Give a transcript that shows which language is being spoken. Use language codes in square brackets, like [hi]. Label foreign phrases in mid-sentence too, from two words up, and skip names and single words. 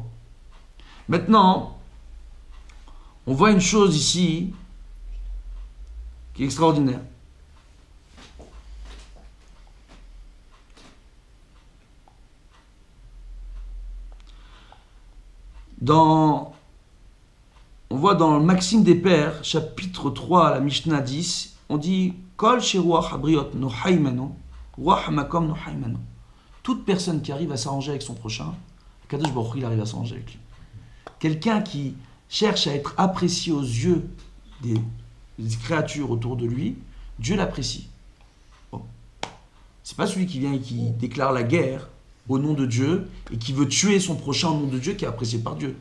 [fr] Maintenant, on voit une chose ici qui est extraordinaire. On voit dans le Maxime des Pères, chapitre 3, la Mishnah 10, on dit [he] כל שרוח הבריות נוחה הימנו רוח המקום נוחה הימנו. [fr] Toute personne qui arrive à s'arranger avec son prochain, Kadosh Baruch Hu, il arrive à s'arranger avec lui. Quelqu'un qui cherche à être apprécié aux yeux des créatures autour de lui, Dieu l'apprécie. Bon. C'est pas celui qui vient et qui déclare la guerre au nom de Dieu et qui veut tuer son prochain au nom de Dieu qui est apprécié par Dieu.